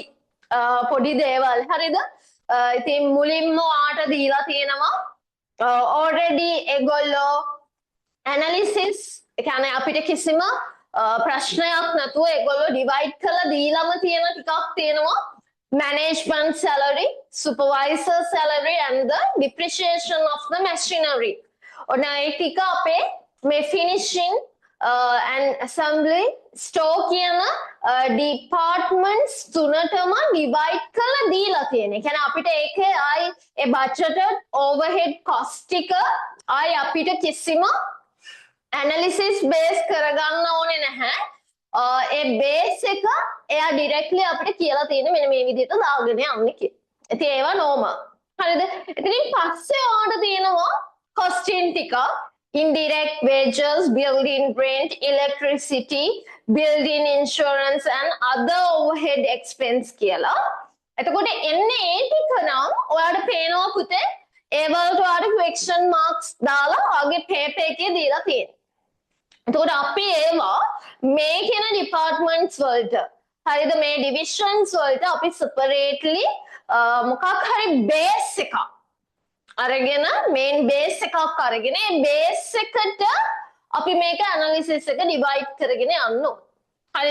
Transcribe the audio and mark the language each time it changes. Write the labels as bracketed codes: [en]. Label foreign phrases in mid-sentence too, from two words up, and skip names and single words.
[si] පොඩි දේවල්. හරිද? ඉතින් මුලින්ම ඔයාට දීලා තියෙනවා already ඒගොල්ලෝ analysis ඒ කියන්නේ අපිට කිසිම ප්‍රශ්නයක් නැතුව ඒගොල්ලෝ divide කරලා දීලාම තියෙන ටිකක් තියෙනවා. [en] Management salary, supervisor salary and the depreciation of the machinery. [si] ඔන්න ඒ ටික අපේ මේ [en] finishing and assembly store [si] කියන departments තුනටම divide කරලා දීලා තියෙනවා. ඒ කියන්නේ අපිට ඒකේ ආයි ඒ [en] budgeted overhead cost [si] ටික ආයි අපිට කිසිම [en] analysis base [si] කරගන්න ඕනේ නැහැ. ඒ බේස් එක එයා ඩිරෙක්ට්ලි අපිට කියලා තියෙන මෙන්න මේ විදිහට දාගෙන යන්න කියලා. ඉතින් ඒවා normal. හරිද? ඉතින් පස්සේ ඔයාලට තියෙනවා costing ටික [en] indirect wages, building rent, electricity, building insurance and other overhead expense [si] කියලා. එතකොට එන්නේ ඒ ටික නම් ඔයාලට පේනවා පුතේ ඒ වලට ඔයාලට [en] question marks [si] දාලා ආගේ paper එකේ දීලා තියෙනවා. එතකොට අපි ඒවා මේ කියන departments වලට හරිද මේ divisions වලට අපි separately මොකක් හරි base එකක් අරගෙන [en] main base [si] එකක් අරගෙන ඒ base එකට අපි මේක analysis එක divide කරගෙන යන්න ඕනේ. හරිද?